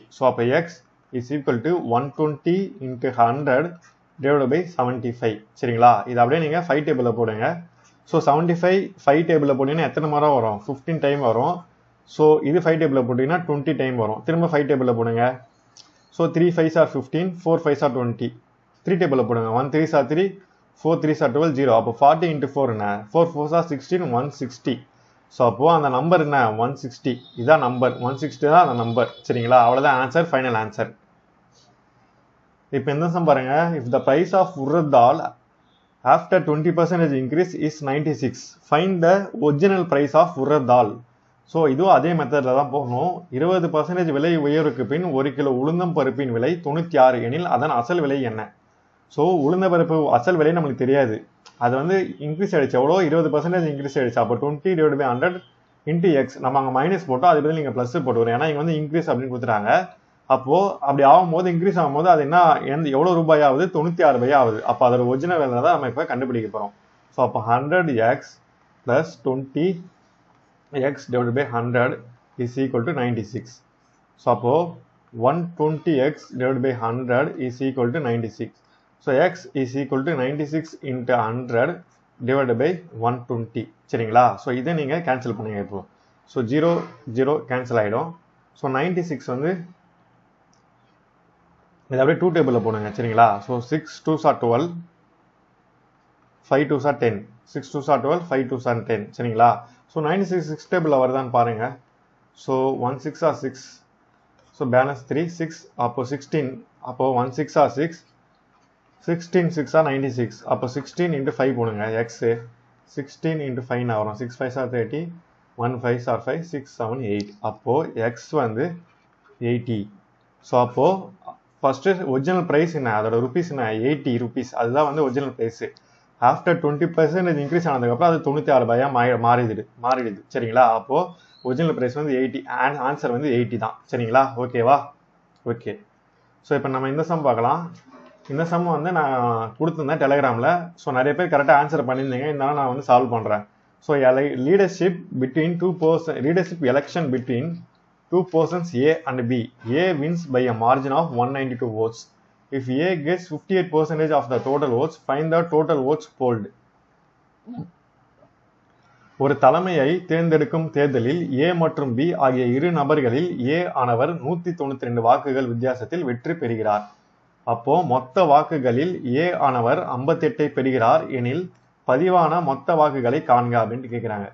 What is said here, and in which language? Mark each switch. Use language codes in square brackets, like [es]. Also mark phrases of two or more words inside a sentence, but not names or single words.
[en] ஸோ அப்போ x is equal to 120 into 100 divide by 75 சரிங்களா. [ta] இது அப்படியே நீங்கள் 5 டேபிளில் போடுங்க. ஸோ 75 5 டேபிளில் போட்டிங்கன்னா எத்தனை முறை வரும்? 15 டைம் வரும். ஸோ இது 5 டேபிளில் போட்டிங்கன்னா 20 டைம் வரும். திரும்ப 5 டேபிளில் போடுங்க. [en] ஸோ 3 5s are 15, 4 5s are 20. [ta] 3 டேபிளில் போடுங்க. [en] 1 3s are 3, 4 3s are 12, 0. [ta] அப்போ 40 இன்ட்டு 4 என்ன? [en] 4 4s are 16, 160. [ta] ஸோ அப்போது அந்த நம்பர் என்ன? 160. இதான் நம்பர், 160 தான் அந்த நம்பர் சரிங்களா. அவ்வளோதான் [en] answer, final answer. [ta] இப்போ இந்த சம் பாருங்க. [en] If the price of urad dal after 20% increase is 96, find the original price of urad dal. [ta] ஸோ இதுவும் அதே மெத்தடில் தான் போகணும். 20% விலை உயர்வுக்கு பின் 1 கிலோ உளுந்தம் பருப்பின் விலை 96 எனில் அதன் அசல் விலை என்ன? ஸோ உளுந்த பருப்பு அசல் விலை நம்மளுக்கு தெரியாது. அது இன்க்ரீஸ் ஆகிடுச்சு. எவ்வளோ? 20% இன்க்ரீஸ் ஆகிடுச்சு. [en] அப்போ 20 divide by 100 into x. [ta] நம்ம அங்கே மைனஸ் போட்டோம், அது பதில் நீங்கள் ப்ளஸ் போட்டு வரும். ஏன்னா இங்கே இன்க்ரீஸ் அப்படின்னு கொடுத்துட்டாங்க. அப்போ அப்படி ஆகும்போது இன்க்ரீஸ் ஆகும்போது அது என்ன எவ்வளவு ரூபாய் ஆகுது 96 ரூபாய் ஆகுது. அப்போ அதோட ஒரிஜினல் வேலை தான் நம்ம இப்போ கண்டுபிடிக்க போறோம். [en] ஸோ அப்போ 100x plus 20x divided by 100 is equal to 96. ஸோ அப்போ 120x divided by 100 is equal to 96. ஸோ x is equal to 96 into 100 divided by 120. [ta] சரிங்களா? ஸோ இதை நீங்கள் கேன்சல் பண்ணுங்க இப்போ. ஸோ 0 0 கேன்சல் ஆகிடும். ஸோ 96 வந்து இது அப்படியே 2 டேபிளில் போடுங்க. சரிங்களா? [en] ஸோ 6 2s are 12, 5 2s are 10, 6 2s are 12, 5 2s are 10. [ta] சரிங்களா? [en] ஸோ [ta] 96 6 டேபிளில் வருதான்னு பாருங்க. [en] ஸோ 1 6 are 6, so balance 3 6, அப்போ 16, அப்போ 1 6 are 6, 16 6 are 96, [ta] அப்போ 16 into 5 போடுங்க. [en] எக்ஸ் 16 into 5 வரும். 6 5s are 30, 1 5s are 5, 6 7 8. [ta] அப்போ எக்ஸ் வந்து 80. ஸோ அப்போ [en] first original price [ta] என்ன, அதோட ருபீஸ் என்ன, 80 rupees. அதுதான் வந்து [en] original price. after 20% increase [ta] ஆனதுக்கப்புறம் அது 96 ரூபாயா மாறிடுது. சரிங்களா? அப்போ [en] original price [ta] வந்து 80, ஆன்சர் வந்து 80 தான். சரிங்களா? ஓகேவா? ஓகே. ஸோ இப்போ நம்ம இந்த சம் பார்க்கலாம். இந்த சம் வந்து நான் கொடுத்துருந்தேன் டெலிகிராமில். ஸோ நிறைய பேர் கரெக்டாக ஆன்சர் பண்ணியிருந்தீங்க. இருந்தாலும் நான் வந்து சால்வ் பண்ணுறேன். [en] So leadership election between two persons A and B. A wins by a margin of 192 votes. If A gets 58% of the total votes, find the total votes polled. [ta] ஒரு தலைமையை தேர்ந்தெடுக்கும் தேர்தலில் A மற்றும் B ஆகிய இரு நபர்களில் A ஆனவர் 192 வாக்குகள் வித்தியாசத்தில் வெற்றி பெறுகிறார். அப்போ மொத்த வாக்குகளில் A ஆனவர் 58 பெறுகிறார் எனில் பதிவான மொத்த வாக்குகளை காண்க அப்படின்ட்டு கேட்குறாங்க.